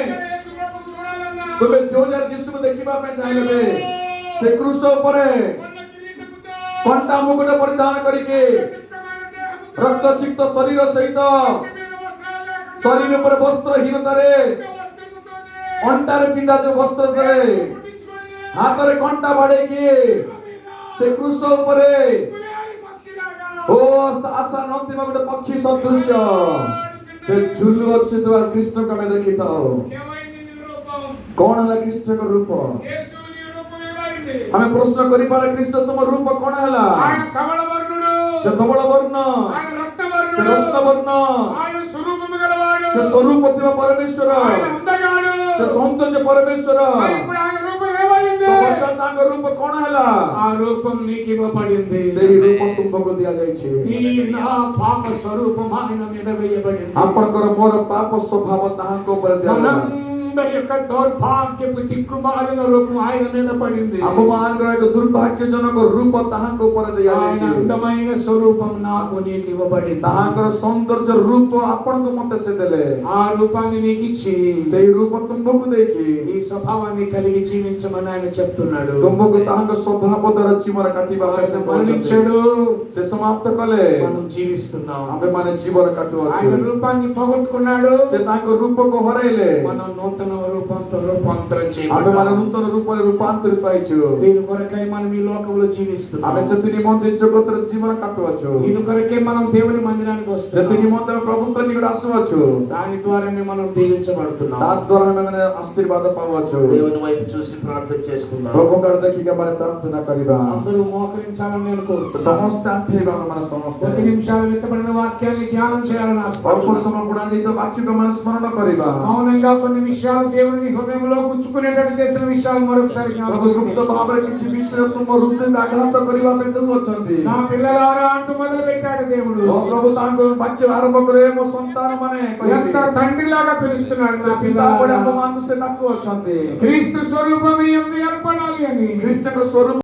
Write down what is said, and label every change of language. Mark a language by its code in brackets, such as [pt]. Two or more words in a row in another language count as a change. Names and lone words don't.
[or] ତୁମେ ଯୋଉ ଯାହାର ଯୀଶୁକୁ ଦେଖିବା ପାଇଁ ଚାହିଁଲେ ସେ କ୍ରୁଶ ଉପରେ କଣ୍ଟା ମୁକୁଟ ପରିଧାନ କରିକି ରକ୍ତଚିକ୍ତ ଶରୀର ସହିତ ଶରୀର ଉପରେ ବସ୍ତ୍ରହୀନତାରେ ଅଣ୍ଟାରେ ପିନ୍ଧା ଯୋଉ ବସ୍ତ୍ରରେ ହାତରେ କଣ୍ଟା ବାଡେଇକି ସେ କ୍ରୁଶ ଉପରେ ଆଶା ନଥିବା ଗୋଟେ ପକ୍ଷୀ ସଦୃଶ୍ୟ ସେ ଝୁଲୁ ଅଛିଥିବା କୃଷ୍ଣକୁ ଆମେ ଦେଖିଥାଉ। କଣ ହେଲା କୃଷ୍ଣଙ୍କ ରୂପ? ଆମେ ପ୍ରଶ୍ନ କରିପାରେ କୃଷ୍ଣ ତୁମ ରୂପ କଣ ହେଲା? [te] ఆయన కమల వర్ణుడు, [or] ସେ ଧବଳ ବର୍ଣ୍ଣ, [te] ఆయన రక్త [or] ସେ [te] వర్ణుడు, [or] ରକ୍ତ ବର୍ଣ୍ଣ, [te] ఆయన స్వరూపము గలవాడు, [or] ସେ ସ୍ୱରୂପ ଥିବା ପରମେଶ୍ୱର, [te] ఆయన అందగాడు. [or] ସେ ସୌନ୍ଦର୍ଯ୍ୟ ପରମେଶ୍ୱର। [te] మరి ఇప్పుడు ఆయన రూపం ఏమై [or] ବର୍ତ୍ତମାନ ତାଙ୍କ ରୂପ କଣ ହେଲା? [te] ఆ రూపం నీకు ఇవ్వబడింది. [or] ସେହି ରୂପ ତୁମକୁ ଦିଆଯାଇଛି। [te] ఈ నా పాప స్వరూపం ఆయన మీద వేయబడింది. [or] ଆପଣଙ୍କର ମୋର ପାପ ସ୍ୱଭାବ ତାହାଙ୍କ ଉପରେ ଦିଆଗଲା। [te] మనందరి యొక్క దౌర్భాగ్యపు దిక్కుమాలిన రూపం ఆయన మీద పడింది. [or] ଆମମାନଙ୍କର ଏକ ଦୁର୍ଭାଗ୍ୟଜନକ ରୂପ ତାହାଙ୍କ ଉପରେ [te] ఆయన [or] ଦିଆଯାଇଛି। [te] అందమైన స్వరూపం నాకు నీకు ఇవ్వబడింది. [or] ତାହାଙ୍କର ସୌନ୍ଦର୍ଯ୍ୟ ରୂପ ଆପଣଙ୍କୁ ମତେ ସେ ଦେଲେ। [te] ఆ రూపాన్ని నీకు ఇచ్చి [or] ସେହି ରୂପ ତୁମକୁ ଦେଇକି [te] ఈ స్వభావాన్ని కలిగి జీవించమని ఆయన చెప్తున్నాడు. [or] ତୁମକୁ ତାହାଙ୍କ ସ୍ୱଭାବ ଦ୍ୱାରା ଜୀବନ କାଟିବା ପାଇଁ [te] ఆయన [or] ସେ [te] మరణించాడు, [or] କହିଛନ୍ତି। ସେ ସମାପ୍ତ କଲେ, [te] మనం జీవిస్తున్నాం. [or] ଆମେମାନେ ଜୀବନ କାଟୁଅଛୁ। [te] ఆయన రూపాన్ని పోగొట్టుకున్నాడు, [or] ସେ ତାଙ୍କ ରୂପକୁ ହରାଇଲେ, [te] మనం నూతన రూపంతో రూపాంతరం [or] ଆମେମାନେ [te] చేయబడ్డాము. [or] ନୂତନ ରୂପରେ ରୂପାନ୍ତରିତ ହେଇଛୁ। [te] దీని కొరకై మనం ఈ లోకంలో జీవిస్తున్నాం. [or] ଆମେ ସେଥି ନିମନ୍ତେ ଜଗତରେ ଜୀବନ କାଟୁଅଛୁ। [te] దీని కొరకే మనం దేవుని మందిరానికి [or] ସେଥି [te] వస్తున్నాం. [or] ନିମନ୍ତେ ଆମେ ପ୍ରଭୁଙ୍କ ନିକଟ ଆସୁଅଛୁ। [te] దాని ద్వారానే మనం దీవించబడుతున్నాం. [or] ତା ଦ୍ୱାରା ଆମେମାନେ ଆଶୀର୍ବାଦ ପାଉଅଛୁ। [te] దేవుని వైపు చూసి ప్రార్థన చేసుకుందాం. [or] ପ୍ରଭୁଙ୍କ ଆଡେ ଦେଖିକି ଆମେ ପ୍ରାର୍ଥନା କରିବା। [te] అందరూ మోకరించాలని నేను కోరుతున్నాను. [or] ସମସ୍ତେ ଆଣ୍ଠେଇବା ଆମେମାନେ ସମସ୍ତେ। [te] కొద్ది నిమిషాలు విత్తబడిన వాక్యాన్ని ధ్యానం చేయాలని [or] ଅଳ୍ପ [te] ఆశపడుతున్నాను. [or] ସମୟ ଗୁଣାନ୍ୱିତ ବାକ୍ୟକୁ ଆମେ ସ୍ମରଣ କରିବା। [te] మౌనంగా కొన్ని విషయాలు దేవుని హృదయంలో గుచ్చుకునేటట్టు చేసిన విషయాలు మరొకసారి [or] ପ୍ରଭୁ [te] జ్ఞాపకం [or] ଗୁପ୍ତ [te] చేసుకోండి. [or] ଭାବରେ କିଛି ବିଷୟ ତୁମ ହୃଦୟକୁ ଆଘାତ କରିବା ପାଇଁ ଦେଉଅଛନ୍ତି। [te] నా పిల్లలారా అంటూ మొదలు పెట్టాడు దేవుడు. [or] ଓ ପ୍ରଭୁ ତାଙ୍କ ବାକ୍ୟ ଆରମ୍ଭ କରେ, ମୋ ସନ୍ତାନ ମାନେ [te] ఎంత తండ్రిలాగా పిలుస్తున్నాడు నా [or] ସେ ପିତା ଭଳି [te] పిల్లలారా. [or] ଆମମାନଙ୍କୁ ସେ ଡାକୁଅଛନ୍ତି। [te] క్రీస్తు స్వరూపం మీ యందు ఏర్పడాలి అని. [or] ଖ୍ରୀଷ୍ଟଙ୍କ ସ୍ୱରୂପ